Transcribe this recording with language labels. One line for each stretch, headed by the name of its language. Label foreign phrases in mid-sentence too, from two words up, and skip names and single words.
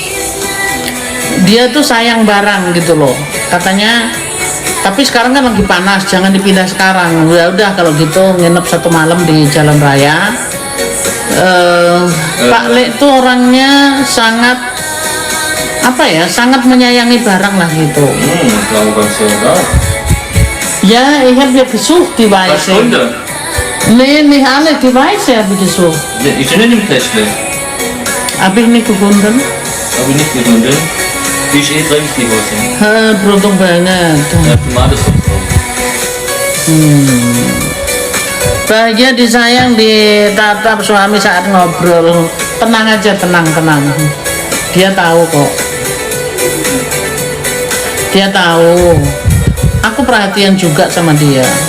Indonesian: Dia tuh sayang barang gitu loh. Katanya, tapi sekarang kan lagi panas, jangan dipindah sekarang. Ya udah kalau gitu nginep 1 malam di jalan raya. Pak Le itu orangnya sangat apa ya, sangat menyayangi barang lah gitu.
German: Warum kannst du das? Ja, ich habe ja gesucht die Was Weiße. Stunde? Nee, nicht alle, die Weiße habe ich gesucht. Ich bin nicht im Täschle. Habe ich nicht gefunden. Habe ich nicht gefunden. Die ist eh dreckig, die Hose.
Indonesian: Beruntung banget.
German: Ja, Tomatensauce drauf.
Indonesian: Bahagia disayang, ditatap suami saat ngobrol. Tenang aja, tenang. Dia tahu kok. Dia tahu. Aku perhatian juga sama dia.